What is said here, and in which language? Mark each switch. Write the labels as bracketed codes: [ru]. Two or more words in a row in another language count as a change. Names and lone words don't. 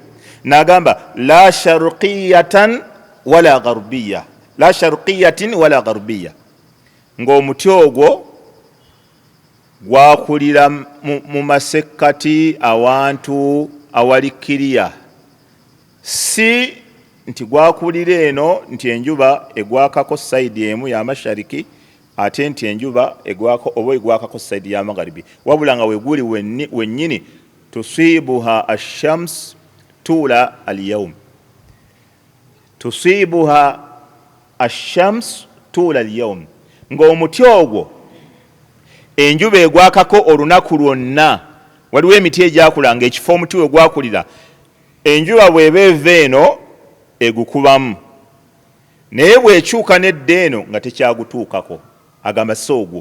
[lg] N'agamba [ar] لا شرقية ولا غربية [lg] ng'omuti ogwo gwakulira mu masekkati awantu awali kiriya, si nti gwakulira eno nti enjuba egwakako sayidi emu ya mashariki ate nti enjuba egwako oba egwakako sayidi ya magharibi, wabula nga weguli wennyini [ar] تصيبها الشمس طول اليوم, تصيبها الشمس طول اليوم, [lg] ng'omuti ogwo enjuba egwakako olunaku lwonna. Waliwo emiti egyakulanga ekifo omuti we gwakulira enjuba bw'eba eva eno egukubamu, naye bw'ekyuka n'edda eno nga tekyagutuukako, agamba si ogwo.